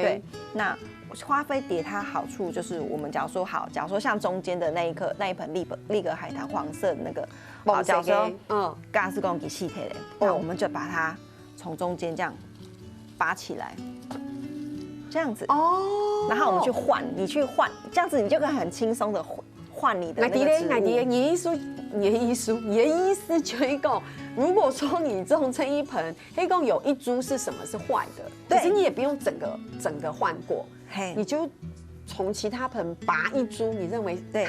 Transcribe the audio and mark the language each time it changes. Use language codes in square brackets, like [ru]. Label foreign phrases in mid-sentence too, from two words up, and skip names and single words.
[zh] 對，那花飛碟它好處就是我們假如說像中間的那一盆立格海棠黃色的那個，假如說剛剛是講給氣體的，那我們就把它從中間這樣拔起來。這樣子然後我們你去換，這樣子你就可以很輕鬆的換你的那個植物。你的意思就是講，如果說你種這一盆，黑公有一株是什麼是壞的，可是你也不用整個換過，你就从其他盆拔一株，你认为它